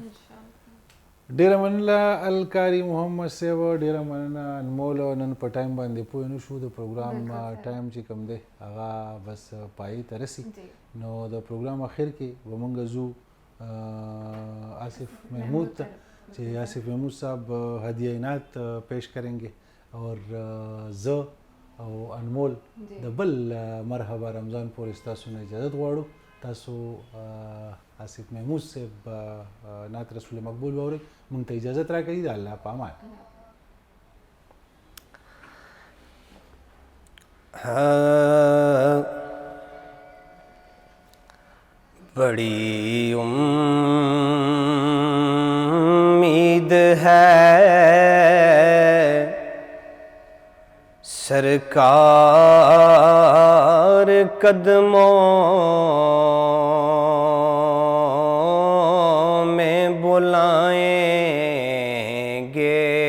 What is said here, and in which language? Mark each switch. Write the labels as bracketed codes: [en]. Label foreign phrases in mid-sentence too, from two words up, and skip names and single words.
[ps] ډیره مننه الکاري محمد صاحب، ډیره مننه انمول. نن په ټایم باندې پوه نه شو، د پروګرام ټایم چې کوم دی هغه بس پای ته رسي. نو د پروګرام اخر کې به موږ ځو آصف محمود ته چې آصف محمود صاحب [ur] هدیہ عنایت پیش کریں گے اور [ps] زه او انمول د بل مرحبا رمضان پورې ستاسو نه اجازت غواړو. تاسو آصف محمود صاحب نعت رسول مقبول واورئ. موږ ته اجازت راکړئ. د الله په امان. [ur] بڑی امید ہے سرکار قدموں میں بلائیں گے.